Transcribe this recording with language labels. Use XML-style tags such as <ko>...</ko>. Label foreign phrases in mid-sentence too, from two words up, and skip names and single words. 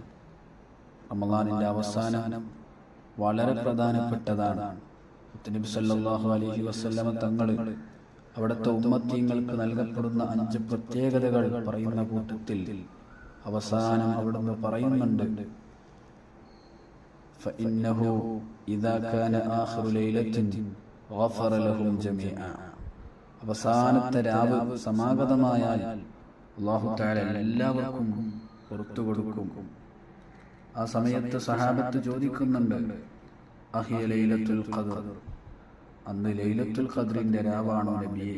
<ml>റമളാനിൻ്റെ അവസാനം വളരെ പ്രധാനപ്പെട്ടതാണ്. നബി</ml> <ar>صلى الله عليه وسلم</ar> <ml>തങ്ങൾ അവിടുത്തെ ഉമ്മത്തീങ്ങൾക്ക് നൽകപ്പെടുന്ന 5 പ്രത്യേകതകൾ പറയുന്ന കൂട്ടത്തിൽ അവസാനം അവിടുന്ന് പറയുന്നുണ്ട്,</ml> <ar>فإنه إذا كان آخر ليلة غفر لهم جميعا.</ar> <ml>അവസാനത്തെ രാവ് സമാഗതമായാൽ</ml> <ar>الله تعالى</ar> <ml>എല്ലാവർക്കും പുറത്തു കൊടുക്കും. ആ സമയത്ത് സഹാബത്ത് ചോദിക്കുന്നുണ്ട്,</ml> <ar>أهي ليلة القدر,</ar> <ml>അന്ന് ലൈലത്തുൽ ഖദ്റിന്റെ രാവാണോ നബിയേ?</ml>